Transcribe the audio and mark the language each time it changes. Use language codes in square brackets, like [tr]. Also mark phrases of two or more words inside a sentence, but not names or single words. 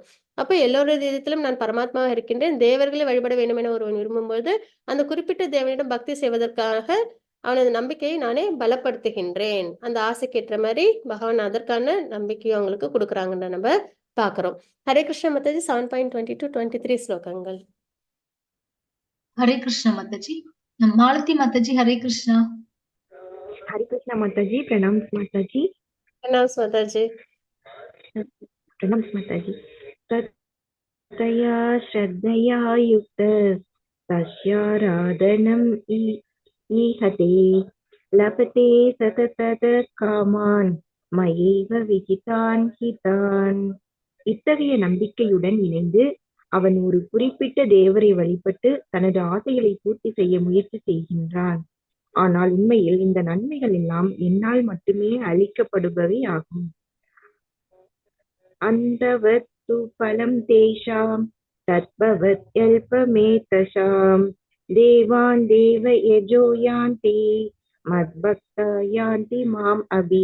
[ta] அப்ப எல்லோருடைய இதயத்திலும் நான் பரமாத்மாவாக இருக்கின்றேன். தேவர்களை வழிபட வேண்டும் என ஒருவன் விரும்பும்போது அந்த குறிப்பிட்ட தேவனிடம் பக்தி செய்வதற்காக அவனது நம்பிக்கையை நானே பலப்படுத்துகின்றேன். அந்த ஆசைக்கு ஏற்ற மாதிரி பகவான் அதற்கான நம்பிக்கையை அவங்களுக்கு கொடுக்குறாங்கன்னு நம்ம பாக்குறோம். ஹரே கிருஷ்ண மாதாஜி. 7.22-23 ஸ்லோகங்கள். ஹரே கிருஷ்ணா மாதாஜி. மாலதி மாதாஜி ஹரே கிருஷ்ணா. [hi] हरे कृष्णा माता जी, प्रणाम माता जी। प्रणाम माता जी। प्रणाम माता जी। [sa] तया श्रद्धया युक्त तस्याराधनम् ईहते लभते सतत कामान् मयैव विहितान् हितान्। [ta] இத்தகைய நம்பிக்கையுடன் இணைந்து அவன் ஒரு குறிப்பிட்ட தேவரை வழிபட்டு தனது ஆசைகளை பூர்த்தி செய்ய முயற்சி செய்கின்றான். ஆனால் உண்மையில் இந்த நன்மைகள் எல்லாம் என்னால் மட்டுமே அளிக்கப்படுபவை ஆகும். [sa] अन्तवत् तु फलं तेषां तद्भवत् यल्पमेधसाम् देवान् देव यजो यान्ति मद्भक्ता यान्ति माम् अपि.